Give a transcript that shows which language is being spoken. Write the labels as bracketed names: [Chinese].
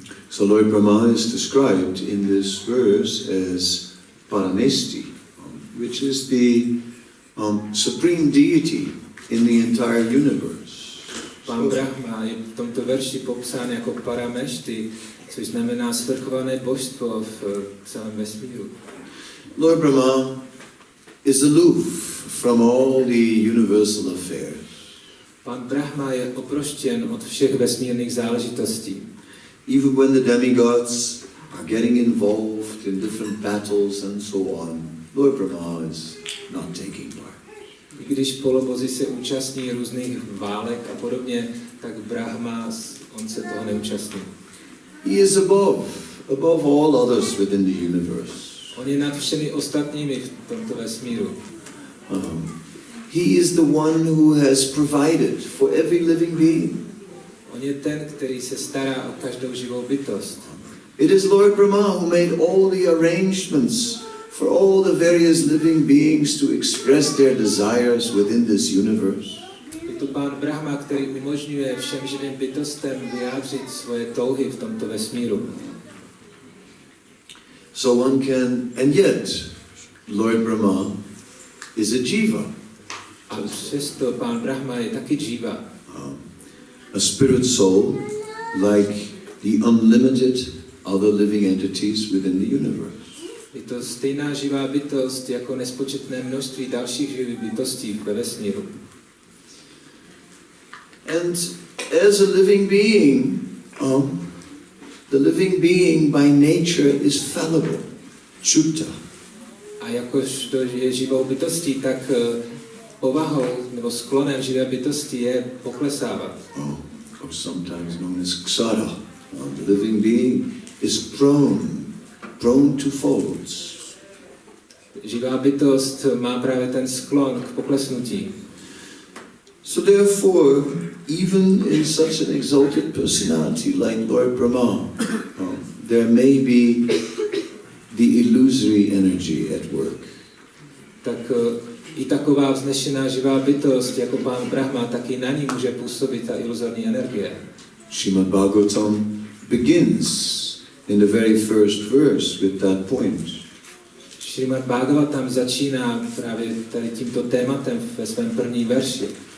[English] So Lord Brahma is described in this verse as Paramesti, which is the supreme deity in the entire universe. [Czech] Pán Brahma je v tomto verši popsán jako Parameshti, což znamená svrchované božstvo v celém vesmíru. [English] Lord Brahma is aloof from all the universal affairs. [Czech] Pán Brahma je oproštěn od všech vesmírných záležitostí. [English] Even when the demigods are getting involved in different battles and so on, Lord Brahma is not taking part. [Czech] I když polobozi se účastní různých válek a podobně, tak Brahma, on se toho neúčastní. [English] He is above all others within the universe. [Czech] On je nad všemi ostatními v tomto vesmíru. [English] He is the one who has provided for every living being. [Czech] On je ten, který se stará o každou živou bytost. [English] It is Lord Brahma who made all the arrangements for all the various living beings to express their desires within this universe. [Czech] Je to Pán Brahma, který umožňuje všem živým bytostem vyjádřit svoje touhy v tomto vesmíru. [English] So one can, and yet, Lord Brahma is a jiva. [Czech] A přesto Pán Brahma je taky jiva. [English] A spirit soul, like the unlimited other living entities within the universe. [Czech] Je to stejná živá bytost jako nespočetné množství dalších živých bytostí ve vesmíru. [English] And as a living being, the living being by nature is fallible, chutta. [Czech] A jakož to je živou bytostí, tak povahou nebo sklonem živé bytosti je poklesávat. [English] Or sometimes known as ksara. The living being is prone to faults. [Czech] Živá bytost má právě ten sklon k poklesnutí. [English] So therefore, even in such an exalted personality like Lord Brahma, there may be the illusory energy at work. [Czech] Tak i taková vznešená živá bytost, jako pán Brahma, taky na ní může působit ta iluzorní energie. [English] Srimad-bhagavatam begins in the very first verse with that point. [Czech] Šrimad-bhagavatam začíná právě tady tímto tématem ve svém prvním verši.